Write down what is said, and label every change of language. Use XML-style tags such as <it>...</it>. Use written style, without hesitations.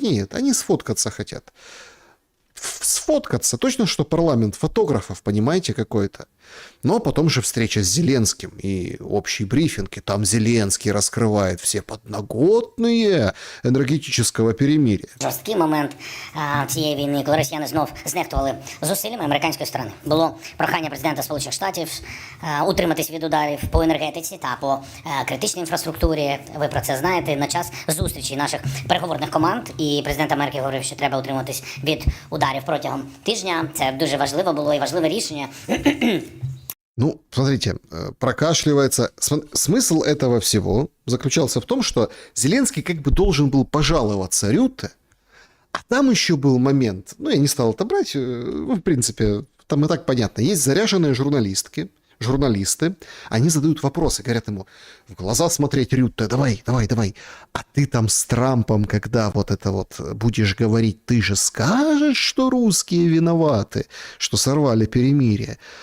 <ru>Нет, они сфоткаться хотят. Сфоткаться. Точно, что парламент фотографов, понимаете, какой-то. Но потом же встреча с Зеленским и общий брифинг, и там Зеленский раскрывает все подноготные</ru> <uk>енергетичного перемир'я. Жорсткий момент цієї війни, коли росіяни знов знехтували зусиллями американської сторони. Було прохання президента Сполучених Штатів утриматись від ударів по енергетиці та по критичній інфраструктурі. Ви про це знаєте. На час зустрічі наших переговорних команд і президент Америки говорив, що треба утриматись від ударів протягом тижня. Це дуже важливо було і важливе рішення.</uk> <ru>Ну, смотрите, прокашливается. Смысл этого всего заключался в том, что Зеленский как бы должен был пожаловаться Рютте, а там еще был момент, ну, я не стал это брать, ну, в принципе, там и так понятно. Есть заряженные журналисты, они задают вопросы, говорят ему, в глаза смотреть Рютте, давай, а ты там с Трампом, когда вот это вот будешь говорить, ты же скажешь, что русские виноваты, что сорвали перемирие.</ru>